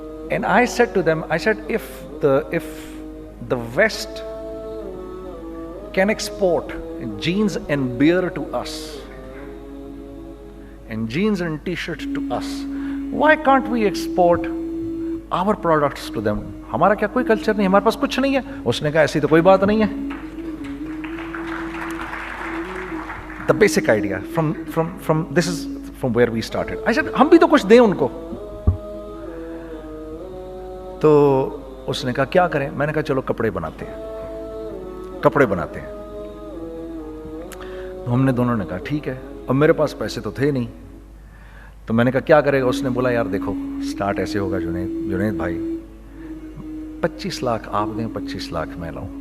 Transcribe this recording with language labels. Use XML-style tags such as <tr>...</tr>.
<en>And I said to them, if the West can export jeans and beer to us, and jeans and t-shirts to us, why can't we export our products to them?</en> <ur>ہمارا کیا کوئی culture نہیں, ہمارے پاس کچھ نہیں ہے. اس نے کہا ایسی تو کوئی بات نہیں ہے.</ur> <en>The basic idea from this is from where we started. I said</en> <ur>ہم بھی تو کچھ دیں ان کو. تو اس نے کہا کیا کریں. میں نے کہا چلو کپڑے بناتے ہیں. ہم نے دونوں نے کہا ٹھیک ہے. اب میرے پاس پیسے تو تھے نہیں, تو میں نے کہا کیا کرے گا. اس نے بولا یار دیکھو سٹارٹ ایسے ہوگا جنید بھائی, 25 لاکھ آپ دیں, 25 لاکھ میں لاؤں.</ur>